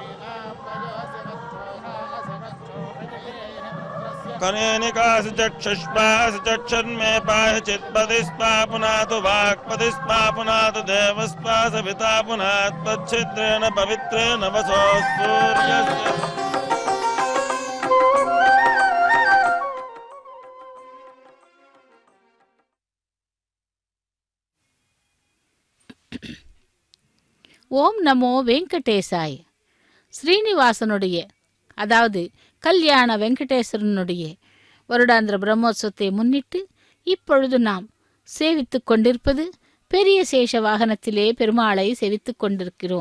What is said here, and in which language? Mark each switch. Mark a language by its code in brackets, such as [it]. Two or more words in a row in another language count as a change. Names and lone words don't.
[sa] कनेनिकासि चक्षुष्पासि चक्षुर्मे पाहि चित्पतिस्पा पुनातु वाक्पतिस्पा पुनातु देवस्पा सविता पुनात्पच्छिद्रेण पवित्रेण वसो सूर्यस्य ओम् नमो वेङ्कटेशाय. [ta] ஸ்ரீனிவாசனுடைய அதாவது கல்யாண வெங்கடேஸ்வரனுடைய வருடாந்திர பிரம்மோற்சவத்தை முன்னிட்டு இப்பொழுது நாம் சேவித்துக் கொண்டிருப்பது பெரிய சேஷ வாகனத்திலே பெருமாளை சேவித்துக் கொண்டிருக்கிறோம்.